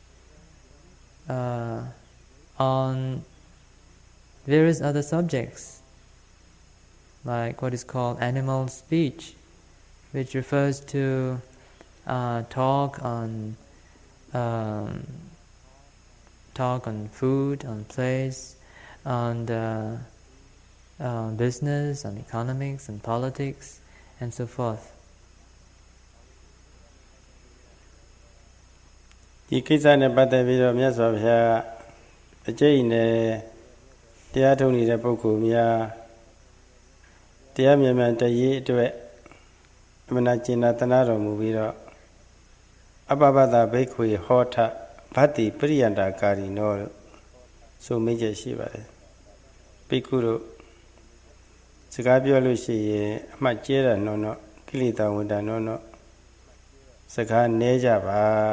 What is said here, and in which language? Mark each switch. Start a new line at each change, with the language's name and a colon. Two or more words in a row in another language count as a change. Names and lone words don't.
English: on various other subjects, like what is called animal speech, which refers to talk on food, on place, on business, on economics, and politics, and so forth.
Burmese: ဒီကိစ္စနဲ့ပတ်သက်ပြီးတော့မြတ်စွာဘုရားအကျိတ်နဲ့တရားထုတ်နေတဲ့ပုဂ္ဂိုလ်များ တရားမြတ်မှန်တရေးအတွက်အမှန်ကျင့်တနာတော်မူပြီးတော့
Pali: အပပတဘိက္ခွေဟောထဗတ္တိပရိယန္တာကာရီနော
Burmese: လို့ဆိုမိတ်ချက်ရှိပါတယ်ဘိက္ခုတို့စကားပြောလို့ရှိရင်အမှတ်ကျဲတာနော်ကိလေသာဝင်တာနော်စကားနည်းကြပါ